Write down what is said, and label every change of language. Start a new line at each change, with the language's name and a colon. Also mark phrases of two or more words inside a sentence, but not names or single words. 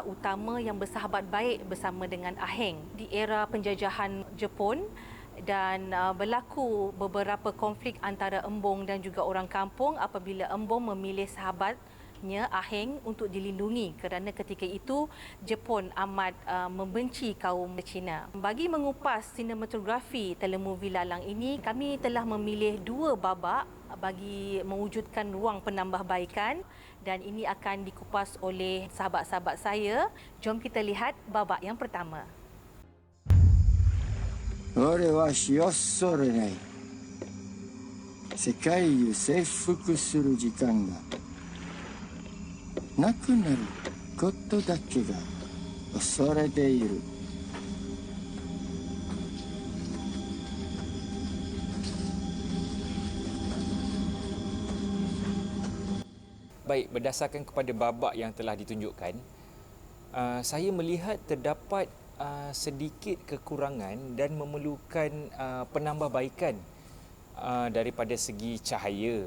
Malay: utama yang bersahabat baik bersama dengan Aheng di era penjajahan Jepun dan berlaku beberapa konflik antara Embong dan juga orang kampung apabila Embong memilih sahabatnya Aheng untuk dilindungi kerana ketika itu Jepun amat membenci kaum Cina. Bagi mengupas sinematografi telemovie Lalang ini, kami telah memilih 2 babak bagi mewujudkan ruang penambahbaikan dan ini akan dikupas oleh sahabat-sahabat saya. Jom kita lihat babak yang pertama.
Japanese: 俺は死を恐れない。世界を征服する時間がなくなることだけが恐れている。
Malay: Baik, berdasarkan kepada babak yang telah ditunjukkan, saya melihat terdapat sedikit kekurangan dan memerlukan penambahbaikan daripada segi cahaya.